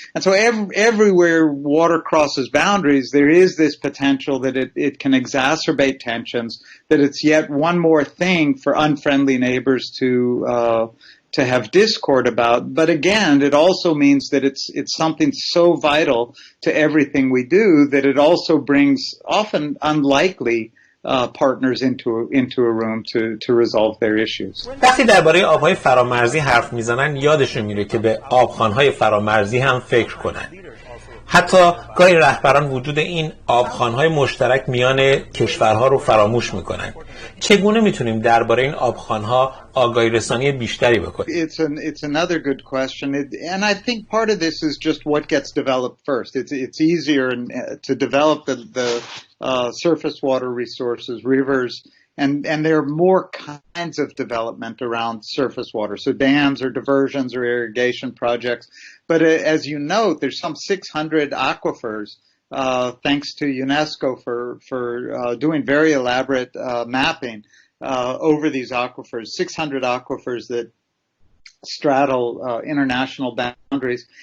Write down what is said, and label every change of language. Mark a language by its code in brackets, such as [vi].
[en] And so everywhere water crosses boundaries, there is this potential that it can exacerbate tensions, that it's yet one more thing for unfriendly neighbors to have discord about. But again, it also means that it's something so vital to everything we do that it also brings often unlikely partners into a room to resolve their issues. [fa] وقتی درباره آب‌های فرامرزی حرف میزنن یادشون میره که به آبخوان‌های فرامرزی هم فکر کنن. حتی گاهی رهبران وجود این آبخوان‌های مشترک میان کشورها رو فراموش میکنن. چگونه میتونیم درباره این آبخوان‌ها آگاهی رسانی بیشتری بکنیم؟ [en] It's another good question, and I think part of this is just what gets developed first. It's easier to develop the surface water resources, rivers And there are more kinds of development around surface water. So dams or diversions or irrigation projects. But as you note, there's some 600 aquifers, thanks to UNESCO for doing very elaborate mapping over these aquifers, 600 aquifers that straddle international boundaries.